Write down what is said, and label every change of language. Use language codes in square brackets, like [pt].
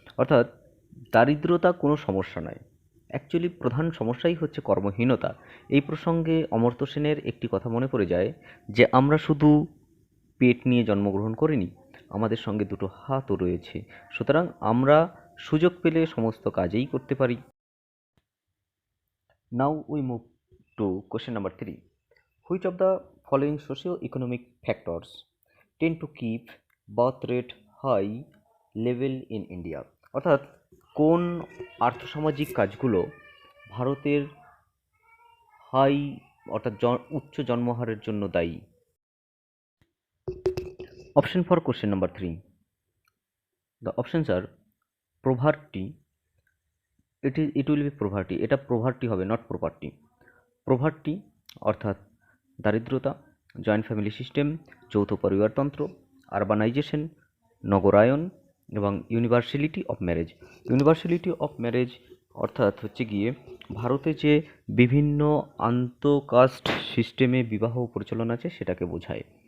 [bn] অর্থাৎ দারিদ্রতা কোনো সমস্যা নয়, অ্যাকচুয়ালি প্রধান সমস্যাই হচ্ছে কর্মহীনতা। এই প্রসঙ্গে অমর্ত্য সেনের একটি কথা মনে পড়ে যায় যে আমরা শুধু পেট নিয়ে জন্মগ্রহণ করিনি, আমাদের সঙ্গে দুটো হাতও রয়েছে, সুতরাং আমরা সুযোগ পেলে সমস্ত কাজেই করতে পারি। [en] Now we move to question number 3. Which of the following socio-economic factors tend to keep birth rate high level in India? [bn] অর্থাৎ কোন আর্থসামাজিক কাজগুলো ভারতের হাই অর্থাৎ উচ্চ জন্মহারের জন্য দায়ী? [en] Option for question number 3. The options are poverty, it will be poverty, [bn] এটা poverty হবে, [en] Not property. poverty [bn] অর্থাৎ দারিদ্রতা, [en] joint family system, [bn] যৌথ পরিবারতন্ত্র, [en] urbanisation, [bn] নগরায়ন এবং [en] Universality of marriage. Universality of marriage [bn] অর্থাৎ হচ্ছে গিয়ে ভারতে যে বিভিন্ন আন্তঃকাস্ট সিস্টেমে বিবাহ পরিচালন আছে সেটাকে বোঝায়।